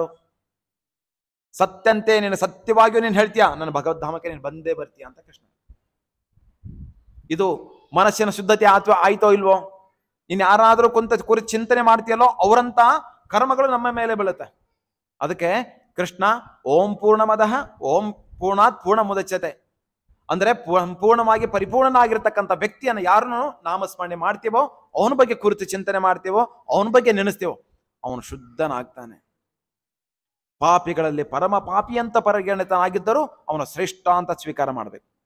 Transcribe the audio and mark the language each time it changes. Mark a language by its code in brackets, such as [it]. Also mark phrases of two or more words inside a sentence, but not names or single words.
[kn] ಸತ್ಯಂತೆ, ನೀನು ಸತ್ಯವಾಗಿಯೂ ನೀನು ಹೇಳ್ತೀಯ, ನನ್ನ ಭಗವದ್ಧಾಮಕ್ಕೆ ನೀನು ಬಂದೇ ಬರ್ತೀಯ ಅಂತ ಕೃಷ್ಣ. ಇದು ಮನಸ್ಸಿನ ಶುದ್ಧತೆ ಆಯ್ತೋ ಇಲ್ವೋ? ನೀನು ಯಾರಾದ್ರೂ ಕುರಿತು ಚಿಂತನೆ ಮಾಡ್ತೀಯಲ್ಲೋ, ಅವರಂತ ಕರ್ಮಗಳು ನಮ್ಮ ಮೇಲೆ ಬೀಳುತ್ತೆ. ಅದಕ್ಕೆ ಕೃಷ್ಣ [sa] ಓಂ ಪೂರ್ಣಮದಃ ಓಂ ಪೂರ್ಣಾತ್ ಪೂರ್ಣ ಮುದಚ್ಯತೆ [kn] ಅಂದ್ರೆ ಸಂಪೂರ್ಣವಾಗಿ ಪರಿಪೂರ್ಣನಾಗಿರ್ತಕ್ಕಂಥ ವ್ಯಕ್ತಿಯನ್ನು ಯಾರನ್ನು ನಾಮಸ್ಮರಣೆ ಮಾಡ್ತೀವೋ, ಅವನ ಬಗ್ಗೆ ಕುರಿತು ಚಿಂತನೆ ಮಾಡ್ತೀವೋ, ಅವನ ಬಗ್ಗೆ ನೆನೆಸ್ತೀವೋ, ಅವನು ಶುದ್ಧನಾಗ್ತಾನೆ. ಪಾಪಿಗಳಲ್ಲಿ ಪರಮ ಪಾಪಿ ಅಂತ ಪರಿಗಣಿತನಾಗಿದ್ದರೂ ಅವನ ಶ್ರೇಷ್ಠ ಅಂತ ಸ್ವೀಕಾರ ಮಾಡಬೇಕು.